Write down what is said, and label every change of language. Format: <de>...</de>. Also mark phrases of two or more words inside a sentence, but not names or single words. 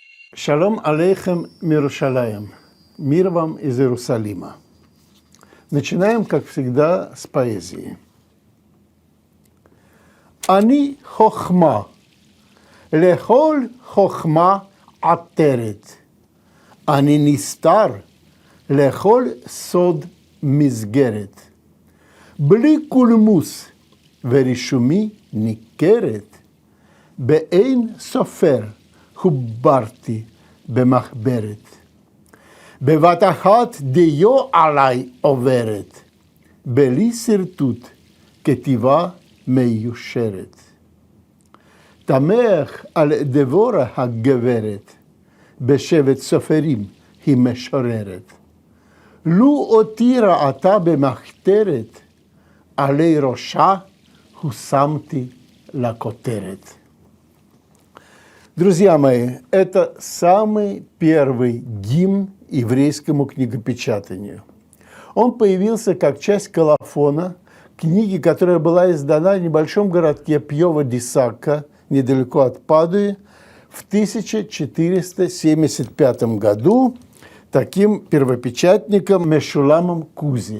<he>שלום עליכם מירושלים.</he> <ru>Мир вам из Иерусалима. Начинаем, как всегда, с поэзии.</ru> <he>אני חכמה, לכל חכמה עטרת. אני נסתר, לכל סוד מסגרת. בלי קולמוס, ורישומי ניכרת. באין סופר. חוברתי במחברת. בבת אחת דיו עליי עוברת, בלי שרטוט כתיבה מיושרת. תמך על דבורה הגברת, בשבט סופרים היא משוררת. לו אותי ראתה במחתרת, עלי ראשה הושמתי לכותרת.</he> <ru>Друзья мои, это самый первый гимн еврейскому книгопечатанию. Он появился как часть колофона, книги, которая была издана в небольшом городке Пьова-ди-Сакка, недалеко от Падуи, в 1475 году таким первопечатником Мешуламом Кузи.</ru>